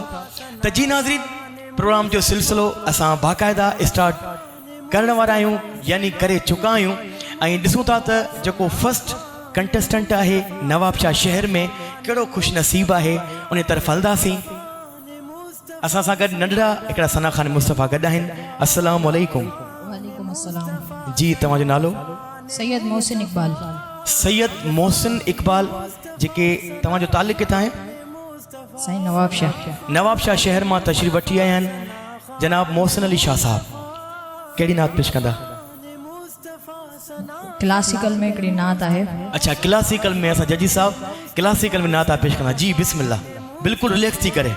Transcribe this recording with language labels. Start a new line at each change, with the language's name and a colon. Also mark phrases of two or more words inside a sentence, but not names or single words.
Sindhi: त जी नाज़रीन, प्रोग्राम जो सिलसिलो असां बाक़ाइदा स्टार्ट करण वारा आहियूं, यानी करे चुका आहियूं। ऐं ॾिसूं था त जेको
English: first contestant
Sindhi: आहे नवाबशाह शहर में, कहिड़ो ख़ुशि नसीब आहे, उन तरफ़ हलंदासीं। असां सां गॾु नंढड़ा हिकिड़ा सना खान मुस्तफ़ा गॾु आहिनि।
Arabic: السلام عليكم. وعليكم السلام.
Sindhi: जी, तव्हांजो नालो? सैयद मोहसिन इकबाल। सैयद मोहसिन इकबाल। जेके तव्हांजो ताल्लुक़ किथां आहे? साईं नवाबशाह। नवाबशाह शहर मां तशरीफ़ वठी आया आहिनि जनाब मोहसिन अली शाह साहब। कहिड़ी नात पेश कंदा? क्लासिकल में हिकिड़ी नात आहे। अच्छा, क्लासिकल में असां जजी साहब क्लासिकल में नात पेश कंदा। जी बिस्मिल्लाह, बिल्कुलु रिलैक्स थी करे।